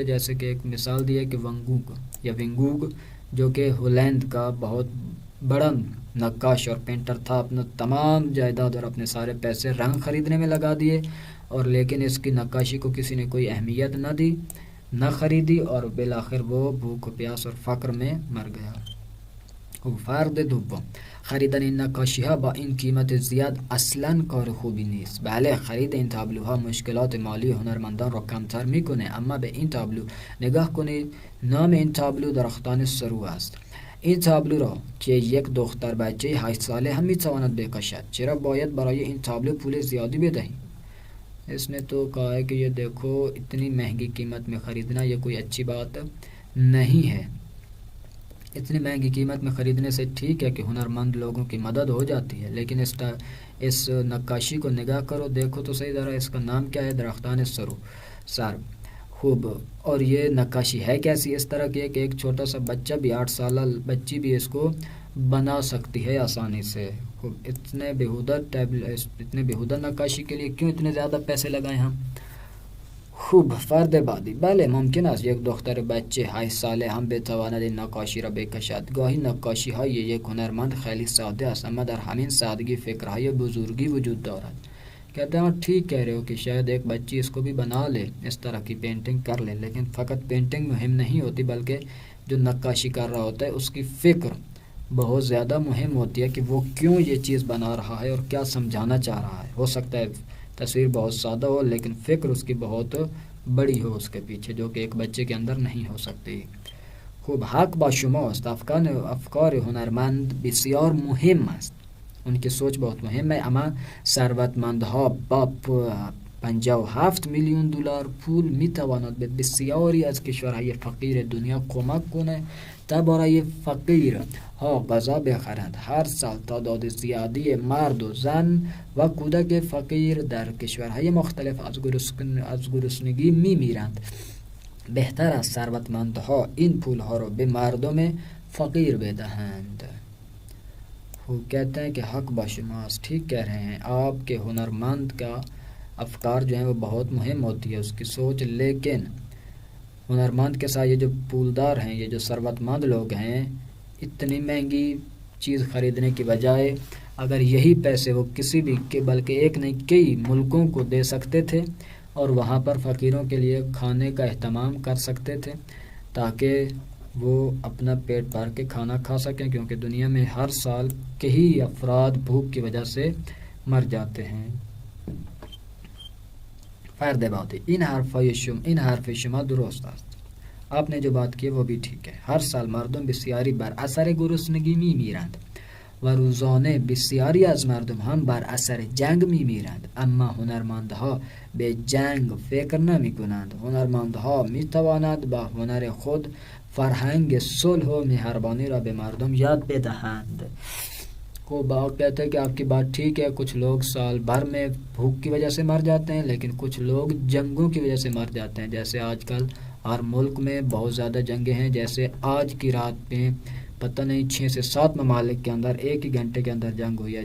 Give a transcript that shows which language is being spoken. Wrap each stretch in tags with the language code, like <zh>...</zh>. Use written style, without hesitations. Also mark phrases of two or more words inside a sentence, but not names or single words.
<ur>جیسے کہ ایک مثال دی ہے کہ وان گوگ جو کہ ہولینڈ کا بہت بڑا نقاش اور پینٹر تھا، اپنا تمام جائیداد اور اپنے سارے پیسے رنگ خریدنے میں لگا دیے، اور لیکن اس کی نقاشی کو کسی نے کوئی اہمیت نہ دی، نہ خریدی، اور بالآخر وہ بھوک و پیاس اور فقر میں مر گیا.</ur> <fa>فرد دوم، خریدن این نقاشی ها با این قیمت زیاد اصلا کار خوبی نیست. بله، خرید این تابلوها مشکلات مالی هنرمندان را کمتر میکنه، اما به این تابلو نگاه کنید. نام این تابلو درختان سرو است. این تابلو را که یک دختر بچه 8 ساله هم میتواند بکشد. چرا باید برای این تابلو پول زیادی بدهیم؟</fa> <ur>اس نے تو کہا ہے کہ یہ دیکھو اتنی مہنگی قیمت میں خریدنا یہ کوئی اچھی بات نہیں ہے. اتنی مہنگی قیمت میں خریدنے سے ٹھیک ہے کہ ہنرمند لوگوں کی مدد ہو جاتی ہے، لیکن اس نقاشی کو نگاہ کرو، دیکھو تو صحیح ذرا، اس کا نام کیا ہے؟ درختان سرو. خوب، اور یہ نقاشی ہے کیسی؟ اس طرح کی ہے کہ ایک چھوٹا سا بچہ بھی، 8 سالہ بچی بھی اس کو بنا سکتی ہے آسانی سے. خوب، اتنے بیہودہ نقاشی کے لیے کیوں اتنے زیادہ پیسے لگائیں ہم؟</ur> <fa>خوب، فرد بعدی. بله ممکن است یک دختر بچه 8 ساله هم بتواند این نقاشی را بکشد. گاهی نقاشی های یک هنرمند خیلی ساده است، اما در همین سادگی فکرهای بزرگی وجود دارد.</fa> <ur>کہتے ہیں ٹھیک کہہ رہے ہو کہ شاید ایک بچی اس کو بھی بنا لے، اس طرح کی پینٹنگ کر لے، لیکن فقط پینٹنگ مہم نہیں ہوتی، بلکہ جو نقاشی کر رہا ہوتا ہے اس کی فکر بہت زیادہ مہم ہوتی ہے کہ وہ کیوں یہ چیز بنا رہا ہے اور کیا سمجھانا چاہ رہا ہے. ہو سکتا ہے تصویر بہت سادہ ہو لیکن فکر اس کی بہت بڑی ہو اس کے پیچھے، جو کہ ایک بچے کے اندر نہیں ہو سکتی.</ur> <fa>خوب، حق با شماست. افکار هنرمند بسیار مهم است.</fa> <ur>ان کی سوچ بہت مهم ہے.</ur> <fa>اما ثروتمندها با 57 میلیون دلار پول میتواند به بسیاری از کشورهای فقیر دنیا کمک کنه تا برای فقیر ها غذا بخرند. هر سال تعداد زیادی مرد و زن و کودک فقیر در کشورهای مختلف از گرسنگی میمیرند. بهتر است ثروتمندها این پولها رو به مردم فقیر بدهند.</fa> <ur>وہ کہتے ہیں کہ</ur> <fa>حق با شماست،</fa> <ur>ٹھیک کہہ رہے ہیں آپ کے ہنرمند کا افکار جو ہیں وہ بہت مہم ہوتی ہے اس کی سوچ، لیکن ہنرمند کے ساتھ یہ جو پولدار ہیں، یہ جو ثروت مند لوگ ہیں، اتنی مہنگی چیز خریدنے کی بجائے اگر یہی پیسے وہ کسی بھی کے بلکہ ایک نہیں کئی ملکوں کو دے سکتے تھے اور وہاں پر فقیروں کے لیے کھانے کا اہتمام کر سکتے تھے تاکہ وہ اپنا پیٹ بھر کے کھانا کھا سکیں، کیونکہ دنیا میں ہر سال کئی افراد بھوک کی وجہ سے مر جاتے ہیں.</ur> <fa>فرد بعدی. این حرف شما درست است.</fa> <ur>آپ نے جو بات کی وہ بھی ٹھیک ہے.</ur> <fa>ہر سال مردم بسیاری بر اثر گرسنگی میمیرند و روزانه بسیاری از مردم هم بر اثر جنگ میمیرند، اما هنرمندها به جنگ فکر نمی کنند. هنرمندها می توانند با هنر خود فرهنگ صلح و مهربانی را به مردم یاد بدهند.</fa> <ur>کو باغ کہتے ہیں کہ آپ کی بات ٹھیک ہے، کچھ لوگ سال بھر میں بھوک کی وجہ سے مر جاتے ہیں لیکن کچھ لوگ جنگوں کی وجہ سے مر جاتے ہیں. جیسے آج کل ہر ملک میں بہت زیادہ جنگیں ہیں. جیسے آج کی رات میں پتہ نہیں 6 سے 7 ممالک کے اندر ایک ہی گھنٹے کے اندر جنگ ہوئی ہے.</ur>